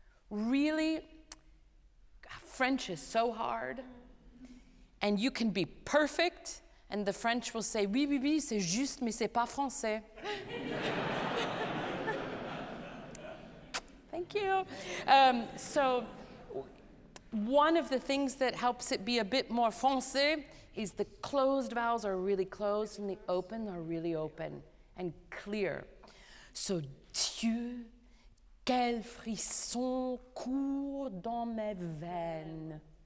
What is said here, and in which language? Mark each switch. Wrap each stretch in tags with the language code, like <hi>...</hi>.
<en>Really, French is so hard. And you can be perfect, and the French will say,</en> <fr>oui, oui, oui, c'est juste, mais c'est pas français.</fr> <en>Thank you. So one of the things that helps it be a bit more français is the closed vowels are really closed and the open are really open and clear.</en> <fr>So Dieu, quel frisson court dans mes veines.</fr>